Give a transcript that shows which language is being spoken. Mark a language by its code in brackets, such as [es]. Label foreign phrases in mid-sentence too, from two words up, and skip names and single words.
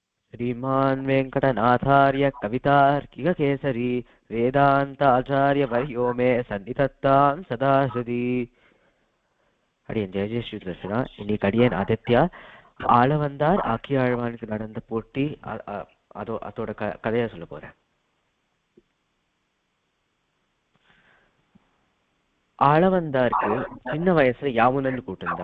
[sa] श्रीमान् वेङ्कटनाथार्य कवितार्किककेसरी वेदान्ताचार्यवर्यो मे सन्निधत्तां सदा हृदि. [ta] அடியன் ஜெய ஸ்ரீ தர்ஷனா. இன்னைக்கு அடியன் ஆதித்யா ஆளவந்தார் ஆக்கியாழ்வானுக்கு நடந்த போட்டி அதோட கதையை சொல்ல போறேன். ஆளவந்தாருக்கு சின்ன வயசுல யாமுனன் கூட்டிருந்தா.